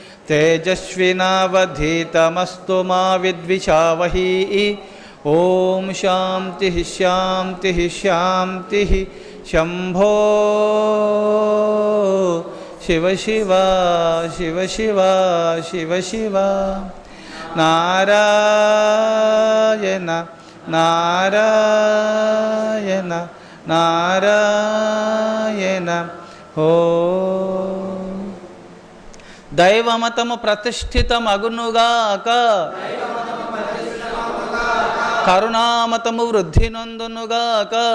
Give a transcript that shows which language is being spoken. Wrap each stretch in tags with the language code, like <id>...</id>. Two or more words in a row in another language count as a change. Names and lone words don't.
<sa>तेजस्विनावधीतमस्तु मा विद्विषावहै। ओम शांतिः शांतिः शांतिः। शंभो శివ శివ శివ శివ శివ శివ నారాయణ నారాయణ నారాయణ ఓ</sa> <te>దైవమతము ప్రతిష్ఠితమగునుగాక కరుణామతము వృద్ధి నొందునుగాక</te>